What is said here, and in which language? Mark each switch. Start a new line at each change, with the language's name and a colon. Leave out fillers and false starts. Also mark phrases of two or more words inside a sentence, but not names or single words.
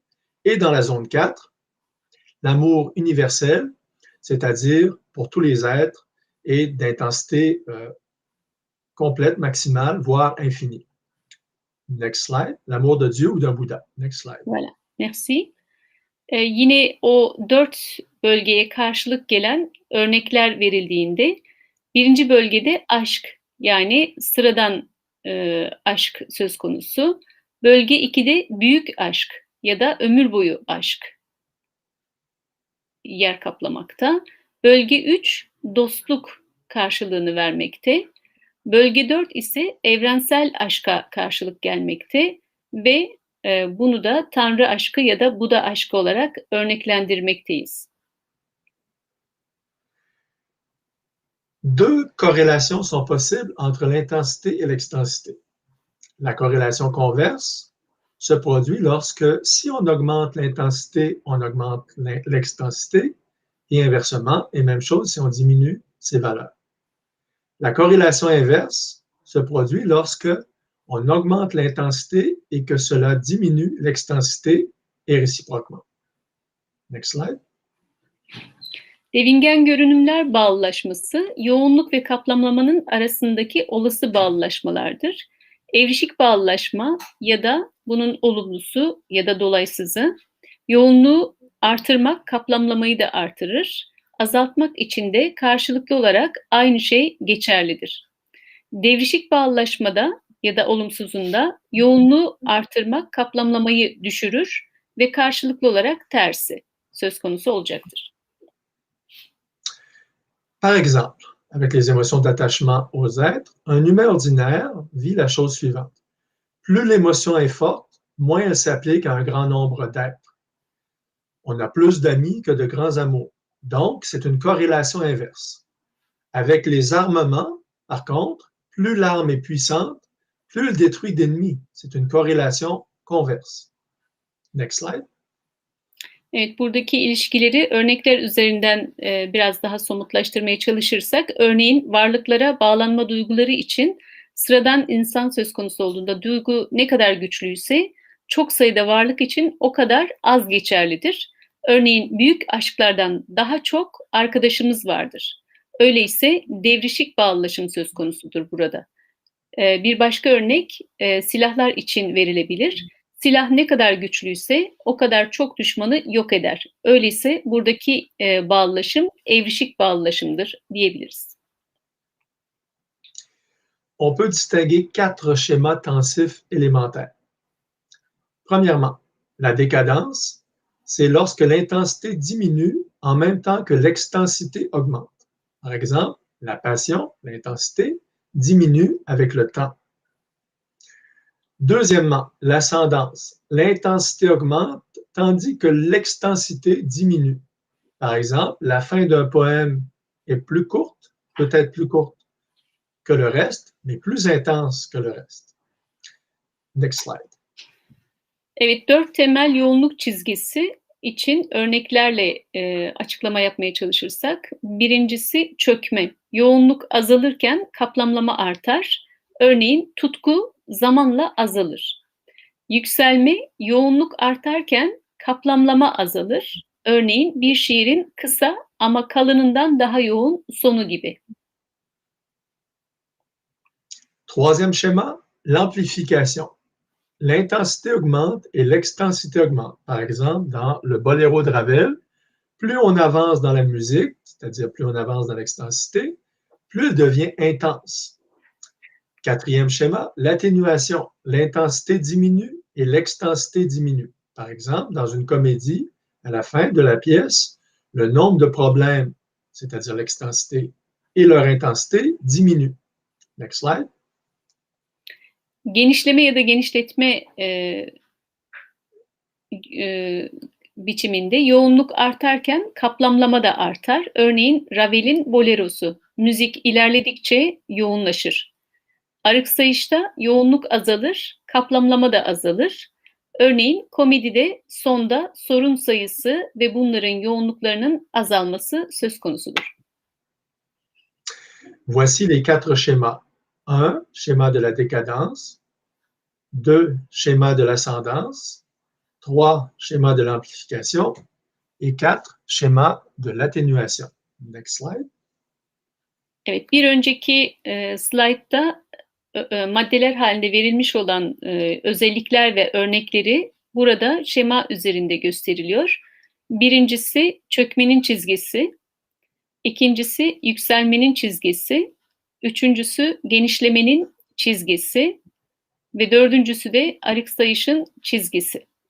French: Et dans la zone 4, l'amour universel, c'est-à-dire pour tous les êtres et d'intensité complète, maximale, voire infinie.
English: Next slide.
French: L'amour de Dieu ou d'un Bouddha.
English: Next slide.
French: Voilà. Merci.
Turkish: Yine o 4 bölgeye karşılık gelen örnekler verildiğinde birinci bölgede aşk, yani sıradan aşk söz konusu. Bölge 2'de büyük aşk ya da ömür boyu aşk yer kaplamakta. Bölge 3 dostluk karşılığını vermekte. Bölge 4 ise evrensel aşka karşılık gelmekte ve bunu da Tanrı aşkı ya da Buda aşkı olarak örneklendirmekteyiz.
French: Deux corrélations sont possibles entre l'intensité et l'extensité. La corrélation converse se produit lorsque, si on augmente l'intensité, on augmente l'extensité, et inversement, et même chose si on diminue ces valeurs. La corrélation inverse se produit lorsque on augmente l'intensité et que cela diminue l'extensité et réciproquement.
English: Next slide.
Turkish: Devingen görünümler bağlılaşması, yoğunluk ve kaplamamanın arasındaki olası bağlılaşmalardır. Evrişik bağlılaşma ya da bunun olumlusu ya da dolaysızı, yoğunluğu artırmak kaplamlamayı da artırır. Azaltmak için de karşılıklı olarak aynı şey geçerlidir. Devrişik bağlılaşmada ya da olumsuzunda yoğunluğu artırmak kaplamlamayı düşürür. ve karşılıklı olarak tersi söz konusu olacaktır.
French: Par exemple, avec les émotions d'attachement aux êtres, un humain ordinaire vit la chose suivante. Plus l'émotion est forte, moins elle s'applique à un grand nombre d'êtres. On a plus d'amis que de grands amours. Donc, c'est une corrélation inverse. Avec les armements, par contre, plus l'arme est puissante, plus elle détruit d'ennemis. C'est une corrélation converse.
English: Next slide.
Turkish: Evet, buradaki ilişkileri örnekler üzerinden biraz daha somutlaştırmaya çalışırsak, örneğin varlıklara bağlanma duyguları için sıradan insan söz konusu olduğunda duygu ne kadar güçlüyse çok sayıda varlık için o kadar az geçerlidir. Örneğin büyük aşklardan daha çok arkadaşımız vardır. Öyleyse devrişik bağlılaşım söz konusudur burada. Bir başka örnek silahlar için verilebilir. Silah ne kadar güçlüyse o kadar çok düşmanı yok eder. Öyleyse buradaki bağlılaşım evrişik bağlılaşımdır diyebiliriz.
French: On peut distinguer 4 schémas tensifs élémentaires. Premièrement, la décadence, c'est lorsque l'intensité diminue en même temps que l'extensité augmente. Par exemple, la passion, l'intensité, diminue avec le temps. Deuxièmement, l'ascendance. L'intensité augmente tandis que l'extensité diminue. Par exemple, la fin d'un poème est plus courte, peut-être plus courte que le reste, mais plus intense que le reste.
English: Next slide.
Turkish: Evet, 4 temel yoğunluk çizgisi için örneklerle açıklama yapmaya çalışırsak, birincisi çökme. Yoğunluk azalırken kaplamlama artar. Örneğin tutku zamanla azalır. Yükselme, yoğunluk artarken kaplamlama azalır. Örneğin bir şiirin kısa ama kalınından daha yoğun sonu gibi.
French: Troisième schéma, l'amplification. L'intensité augmente et l'extensité augmente. Par exemple, dans le Boléro de Ravel, plus on avance dans la musique, c'est-à-dire plus on avance dans l'extensité, plus elle devient intense. Quatrième schéma, l'atténuation. L'intensité diminue et l'extensité diminue. Par exemple, dans une comédie, à la fin de la pièce, le nombre de problèmes, c'est-à-dire l'extensité et leur intensité, diminue.
English: Next slide.
Turkish: Genişleme ya da genişletme biçiminde yoğunluk artarken kaplamlama da artar. Örneğin Ravel'in Bolerosu. Müzik ilerledikçe yoğunlaşır. Arıksayışta yoğunluk azalır, kaplamlama da azalır. Örneğin komedide sonda sorun sayısı ve bunların yoğunluklarının azalması söz konusudur.
French: Voici les 4 schémas. 1, schéma de la décadence. 2, schéma de l'ascendance. 3, schéma de l'amplification. Et 4, schéma de l'atténuation.
English: Next slide.
Turkish: Evet, bir önceki slaytta maddeler halinde verilmiş olan özellikler ve örnekleri burada şema üzerinde gösteriliyor. Birincisi çökmenin çizgisi, ikincisi yükselmenin çizgisi, üçüncüsü genişlemenin çizgisi ve dördüncüsü de arıksayışın çizgisi.